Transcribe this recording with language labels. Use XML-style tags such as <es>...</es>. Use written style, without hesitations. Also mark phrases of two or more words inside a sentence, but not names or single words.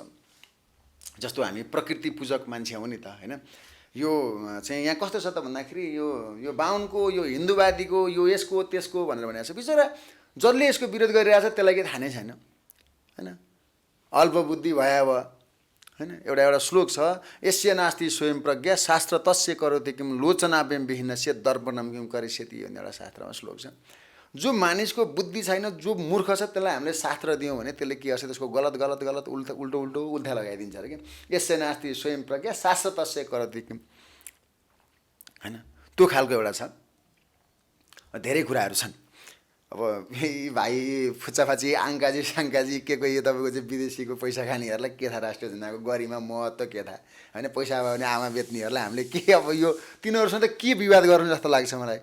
<ne>जस्तो हामी प्रकृति पूजक मान्छे हो नि त होइन। यो चाहिँ यहाँ कस्तो छ त भन्दाखेरि यो बाहुनको यो हिन्दूवादीको यो यसको त्यसको भनेर भनेको छ। बिचरा जसले यसको विरोध गरिरहेछ त्यसलाई केही थाहा नै छैन होइन। अल्पबुद्धि भयावह होइन। एउटा श्लोक छ</ne> <sa>यस्य नास्ति स्वयं प्रज्ञा शास्त्र तस्य करोति किम लोचनाव्यम विहीनस्य दर्पणम किम करिष्यति</sa> <ne>भन्ने एउटा शास्त्रमा श्लोक छ। जो मानिसको बुद्धि छैन जो मूर्ख छ त्यसलाई हामीले शास्त्र दियौँ भने त्यसले के गर्छ त्यसको गलत गलत गलत उल्टो उल्टा लगाइदिन्छ अरे कि</ne> <sa>यस्य नास्ति स्वयं प्रज्ञा शास्त्र तस्य करोति किम</sa> <ne>होइन। त्यो खालको एउटा छ। धेरै कुराहरू छन्। अब यी भाइ फुच्चाफाची आङ्काजी साङ्काजी के यो तपाईँको चाहिँ विदेशीको पैसा खानेहरूलाई के थाहा राष्ट्रिय झन्डाको गरिमा महत्त्व के थाहा होइन। पैसा भयो भने आमा बेच्नेहरूलाई हामीले के अब यो तिनीहरूसँग त के विवाद गर्नु जस्तो लाग्छ मलाई।</ne>